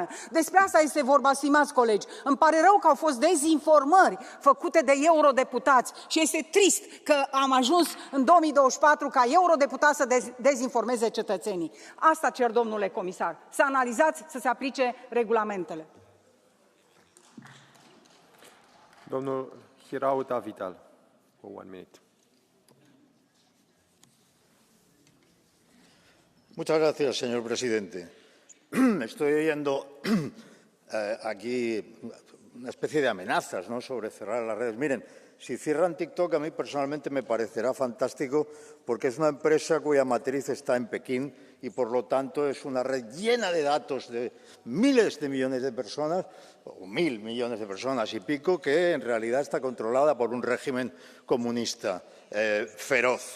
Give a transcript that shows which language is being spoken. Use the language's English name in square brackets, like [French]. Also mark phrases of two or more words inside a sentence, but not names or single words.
[Romanian] Despre asta este vorba, stimați colegi. Îmi pare rău că au fost dezinformări făcute de eurodeputați și este trist că am ajuns în 2024 ca eurodeputați să dezinformeze cetățenii. Asta cer, domnule comisar. Să analizați, să se aplice regulamentele. [English] Domnul Hirauta Vital, for 1 minute. [Spanish] Muchas gracias, señor presidente. Estoy oyendo aquí una especie de amenazas, ¿no?, sobre cerrar las redes. Miren, si cierran TikTok, a mí personalmente me parecerá fantástico porque es una empresa cuya matriz está en Pekín y, por lo tanto, es una red llena de datos de miles de millones de personas, o 1.000 millones de personas y pico, que en realidad está controlada por un régimen comunista feroz.